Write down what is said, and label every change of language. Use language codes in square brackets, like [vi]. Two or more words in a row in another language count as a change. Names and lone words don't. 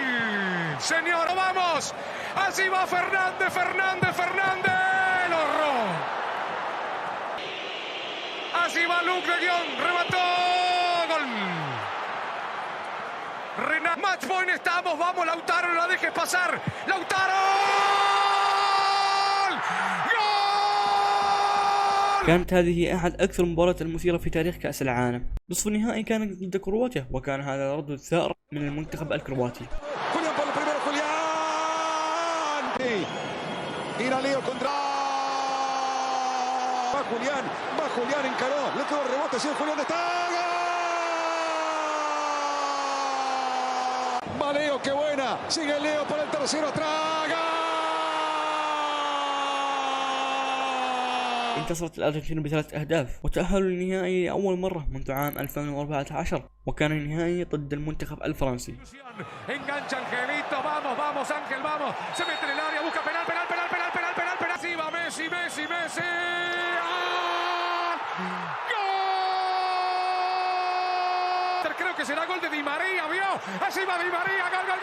[es] Señor, vamos. Así va Fernández. El horror. Así va Luc de Guion. Remató. Gol. [en] Match point [es] estamos. Vamos, Lautaro. No la dejes pasar. Lautaro. [ar] كانت هذه أحد أكثر المباريات المثيرة في تاريخ كأس العالم. نصف النهائي كان ضد كرواتيا وكان هذا رد الثأر من المنتخب الكرواتي. [es] Julián encaró, le quedó el rebote, sí, Julián está. Va Leo, qué buena. Sigue Leo para el tercero, atrás. [ar] انتصرت الأرجنتين ب3 أهداف وتأهلوا للنهائي لأول مرة منذ عام 2014 وكان النهائي ضد المنتخب الفرنسي. [es] Engancha Angelito, vamos Ángel, vamos. Se mete en el área, busca penal. Así va Messi. ¡Gol! Creo que será gol de Di María, ¿vio? Así va Di María, gol.